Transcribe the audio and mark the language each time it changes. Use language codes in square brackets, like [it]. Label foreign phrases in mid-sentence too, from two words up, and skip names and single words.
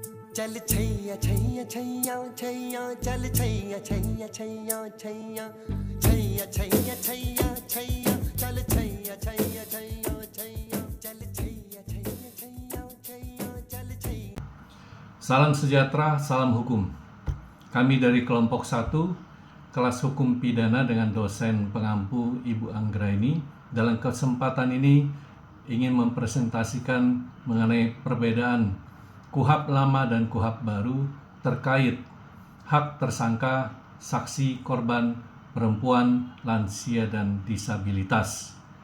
[hi] चल छैया छैया छैया छैया चल छैया छैया छैया छैया छैया छैया छैया छैया चल छैया छैया छैया छैया चल छैया छैया छैया छैया चल छैया. [id] Salam sejahtera, salam hukum. Kami dari kelompok 1, kelas hukum pidana dengan dosen pengampu Ibu Anggraini. Dalam kesempatan ini ingin mempresentasikan mengenai perbedaan KUHP lama dan KUHP baru terkait hak tersangka, saksi, korban, perempuan, lansia, dan disabilitas.